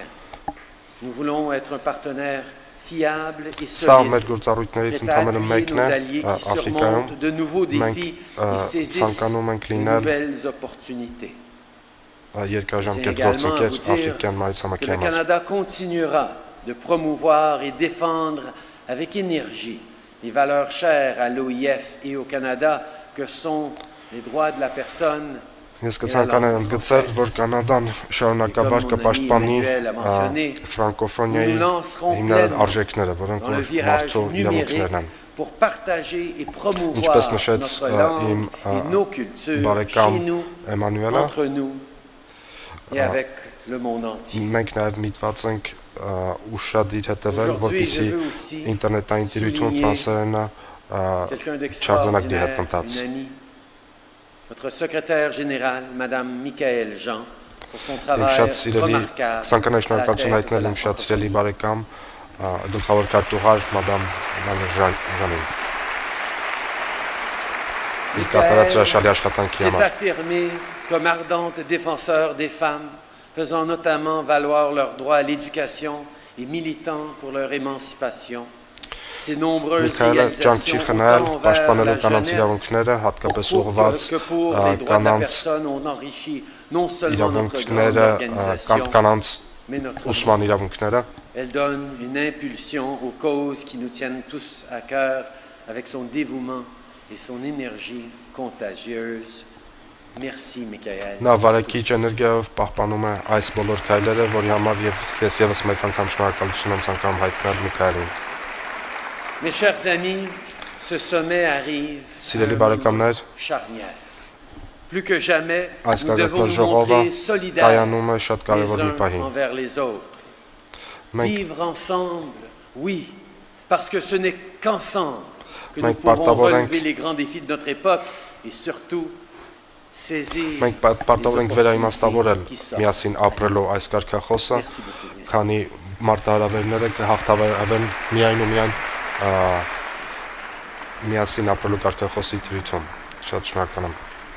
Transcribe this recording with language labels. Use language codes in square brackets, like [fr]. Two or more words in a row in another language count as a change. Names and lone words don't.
[fr] Nous voulons être un partenaire fiable et solide, prêt à appuyer nos alliés qui surmontent de nouveaux défis et saisissent de nouvelles opportunités. C'est également à vous dire que le Canada continuera de promouvoir et défendre avec énergie les valeurs chères à l'OIF et au Canada que sont les droits de la personne [hy] Ես կցանկանայի ընդգծել, որ Կանադան շարունակաբար կպաշտպանի ֆրանկոֆոնիայի հիմնական արժեքները, որոնք որ մարդու իրավունքներն են։ Ինչպես նշեց իմ բարեկամ Էմանուելը, մենք նաև միտված ենք ուշադիր հետևել, որպեսզի ինտերնետային տիրույթում ֆրանսերենը չարձանագրի հետընթաց։ [fr] Notre secrétaire général, Madame Michaëlle Jean, pour son travail remarquable. [hy] Շնորհակալություն հայտնել իմ շատ սիրելի բարեկամ, գլխավոր քարտուղար Madame Jean-Jean. [fr] S'est affirmé comme ardente défenseur des femmes, faisant notamment valoir leur droit à l'éducation et militant pour leur émancipation. Ces nombreuses réalisations autant envers la jeunesse que pour les droits de la personne ont enrichi non seulement notre grande organisation, mais notre monde. Elle donne une impulsion aux causes qui nous tiennent tous à cœur avec son dévouement et son énergie contagieuse. Merci, Michaëlle. [hy] Նա վարակիչ էներգիայով պահպանում է այս բոլոր քայլերը, որի համար ես եւս մեկ անգամ շնորհակալություն եմ ցանկանում հայտնել Միքայելին։ [fr] Mes chers amis, ce sommet arrive à un moment charnière. Plus que jamais, nous devons nous montrer solidaires les uns envers les autres. Vivre ensemble, oui, parce que ce n'est qu'ensemble que nous pourrons relever les grands défis de notre époque et surtout saisir les opportunités qui s'offrent. [hy] Քանի մարտահրավերները կհաղթահարվեն միայն ու միայն միասին ապրելու կարգախոսի դրությամբ։ Շատ շնորհակալ եմ։